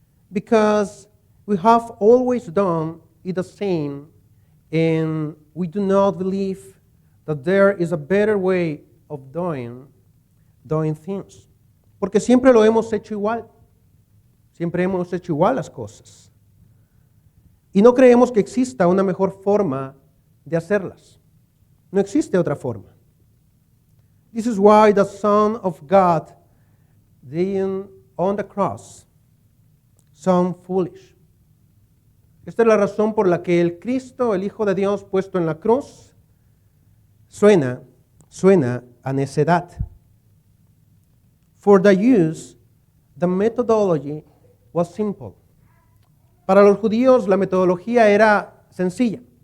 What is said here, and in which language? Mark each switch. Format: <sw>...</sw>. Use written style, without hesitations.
<en>Because we have always done it the same, and we do not believe that there is a better way of doing things.</en> <es>Porque siempre lo hemos hecho igual. Siempre hemos hecho igual las cosas. Y no creemos que exista una mejor forma de hacerlas. No existe otra forma.</es> <en>This is why the Son of God dying on the cross sounds foolish.</en> <es>Esta es la razón por la que el Cristo, el Hijo de Dios puesto en la cruz, suena a necedad.</es> <en>For the Jews, the methodology was simple.</en> <es>Para los judíos la metodología era sencilla.</es>